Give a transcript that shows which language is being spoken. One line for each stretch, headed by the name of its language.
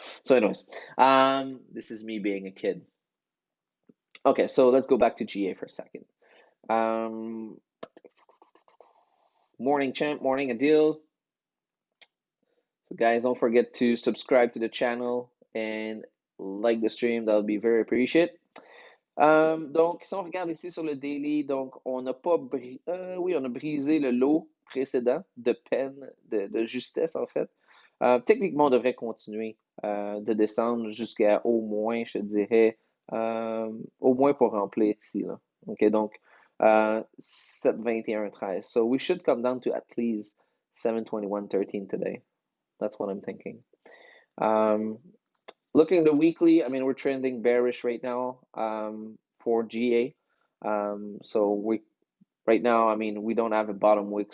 English: So, anyways, this is me being a kid. Okay, so let's go back to GA for a second. Morning champ, morning Adil. So guys, don't forget to subscribe to the channel and like the stream. That would be very appreciated.
French: Donc, si on regarde ici sur le daily, donc on n'a pas oui, on a brisé le lot précédent de peine, de justesse en fait. Techniquement, on devrait continuer de descendre jusqu'à au moins, je dirais, au moins pour remplir ici, là. OK, donc 721.13.
English: So we should come down to at least 721.13 today. That's what I'm thinking. Looking at the weekly, I mean, we're trending bearish right now for GA. So we right now, I mean, we don't have a bottom wick.